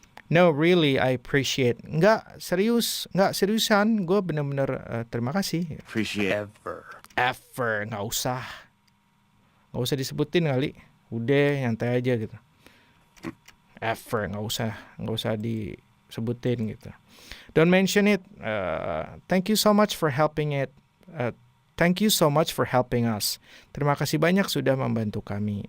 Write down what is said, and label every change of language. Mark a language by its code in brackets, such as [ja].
[en] No, really, I appreciate. [id] Nggak seriusan. Gue bener-bener terima kasih. [en] appreciate. [id] Ever. Nggak usah disebutin kali. Udah, nyantai aja gitu. Ever. Nggak usah disebutin gitu. [en] Don't mention it. Thank you so much for helping it. Thank you so much for helping us. [id] Terima kasih banyak sudah membantu kami.